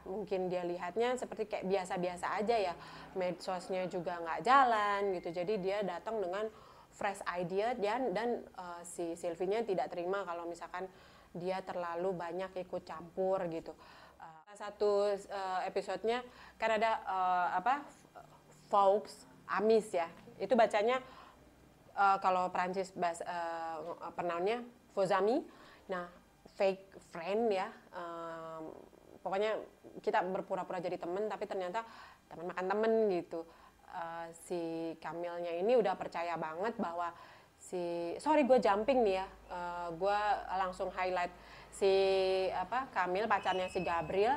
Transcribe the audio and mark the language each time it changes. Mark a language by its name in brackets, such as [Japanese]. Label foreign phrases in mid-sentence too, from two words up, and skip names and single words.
[Indonesian] Mungkin dia lihatnya seperti kayak biasa-biasa aja ya, medsosnya juga nggak jalan gitu, jadi dia datang dengan [English] fresh idea [Indonesian] dan si Sylvie-nya tidak terima kalau misalkan dia terlalu banyak ikut campur gitu. Satu episodenya kan ada Faux Amis ya, itu bacanya kalau Prancis pronounnya faux amis. Nah, [English] fake friend [Indonesian] ya, pokoknya kita berpura-pura jadi temen tapi ternyata teman makan temen gitu. Si Camille-nya ini udah percaya banget bahwa sorry gue jumping nih ya, gue langsung highlight si Camille, pacarnya si Gabriel.